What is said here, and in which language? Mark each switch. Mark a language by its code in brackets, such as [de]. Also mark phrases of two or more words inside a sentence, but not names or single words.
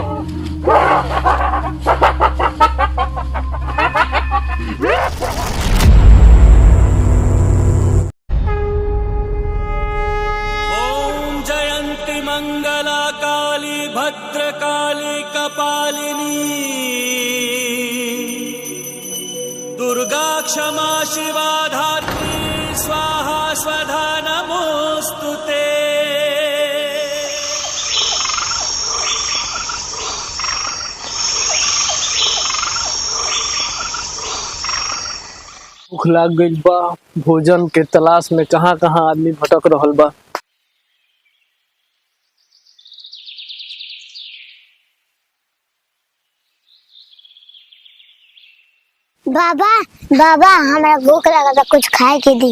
[sa] ओम जयंती मंगला काली भद्रकाली कपालिनी दुर्गा क्षमा शिवा धात्री स्वाहा स्वधा नमोस्तुते। [bho] भूख लाग गइल बा। भोजन के तलाश में कहाँ कहाँ आदमी भटक रहल बा। बाबा बाबा हमरा भूख लगा था, कुछ खाए के दी।